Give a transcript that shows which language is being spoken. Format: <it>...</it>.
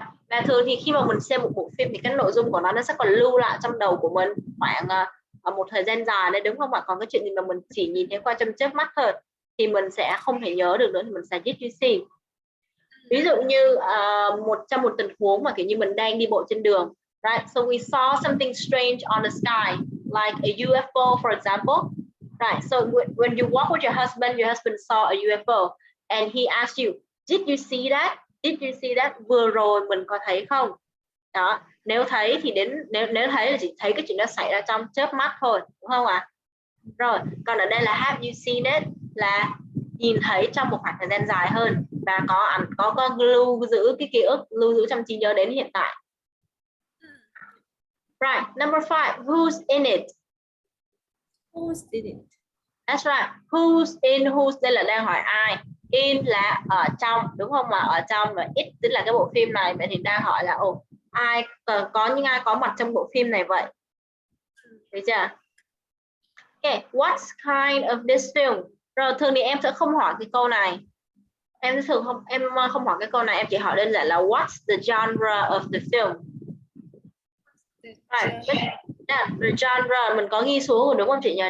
<vi>Và thường thì khi mà mình xem một bộ phim thì cái nội dung của nó sẽ còn lưu lại trong đầu của mình khoảng một thời gian dài đấy, đúng không ạ? Còn cái chuyện gì mà mình chỉ nhìn thấy qua trong chớp mắt thôi thì mình sẽ không thể nhớ được nữa, thì mình sẽ</vi> <en>did you see.</en> <vi>Ví dụ như trong một tình huống mà kiểu như mình đang đi bộ trên đường, right?</vi> <en>So we saw something strange on the sky, like a UFO, for example. Right. So when you walk with your husband saw a UFO, and he asked you, did you see that? Did you see that?</en> <vi>Vừa rồi mình có thấy không? Đó. Nếu thấy thì nếu thấy là chỉ thấy cái chuyện đó xảy ra trong chớp mắt thôi, đúng không ạ? Rồi. Còn ở đây là</vi> <en>have you seen it</en> <vi>là nhìn thấy trong một khoảng thời gian dài hơn và có lưu giữ cái ký ức, lưu giữ trong trí nhớ đến hiện tại.</vi> <en>Right. Number 5. Who's in it? Who's in it? That's right. Who's in, who's</en> <vi>đây là đang hỏi ai. In là ở trong, đúng không? Mà ở trong, và it tức là cái bộ phim này. Vậy thì đang hỏi là ai có những ai có mặt trong bộ phim này vậy? Được chưa?</vi> <en>Okay, what kind of this film?</en> <vi>Rồi thường thì em sẽ không hỏi cái câu này. Em không hỏi cái câu này, em chỉ hỏi đơn giản là</vi> <en>what's the genre of the film?</en> <vi>Right. The genre mình có ghi xuống rồi đúng không chị nhỉ?</vi>